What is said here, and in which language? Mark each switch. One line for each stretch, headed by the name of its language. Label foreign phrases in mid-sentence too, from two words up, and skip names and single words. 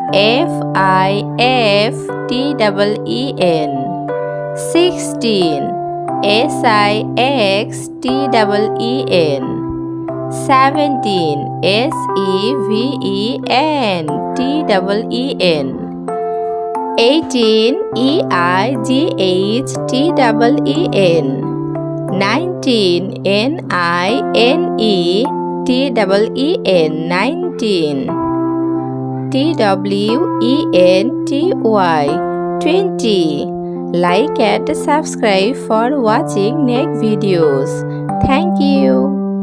English: F-I-F-T-E-E-N 16 S-I-X-T-E-E-N 17 S-E-V-E-N-T-E-E-N 18 E-I-G-H-T-E-E-N 19 N-I-N-E-T-E-E-N 19 T-W-E-N-T-Y 20 Like and subscribe for watching next videos. Thank you.